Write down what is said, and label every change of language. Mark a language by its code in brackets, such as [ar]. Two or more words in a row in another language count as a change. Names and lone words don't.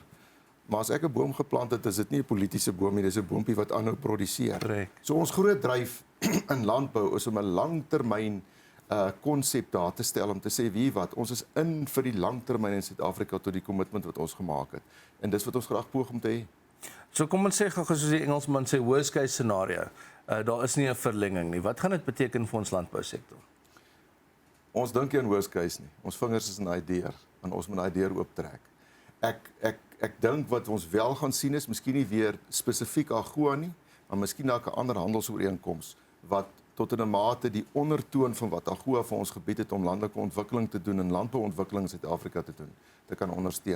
[af] Maar as ek 'n boom geplant het, is dit nie 'n politieke boom nie, dis 'n boontjie wat aanhou produseer. Correct. So ons groot dryf in landbou is om 'n langtermyn konsep daar te stel om te sê wie wat ons is in vir die langtermyn in Suid-Afrika tot die kommitment wat ons gemaak het. En dis wat ons graag poog om te hê. So kom ons sê gou soos die Engelsman sê [en] worst case scenario. [af] Daar is nie 'n verlenging nie. Wat gaan dit beteken vir ons landbousektor? Ons dink nie aan [en] worst case [af] nie. Ons vingers is in daai deur en ons moet daai deur ooptrek. Ek dink wat ons wel gaan sien is miskien nie weer spesifiek AGOA nie, maar miskien dalk 'n ander handelsooreenkoms wat tot in 'n mate die ondertoon van wat AGOA vir ons gebied het om landelike ontwikkeling te doen en landbouontwikkeling in Suid-Afrika te doen, te kan ondersteun.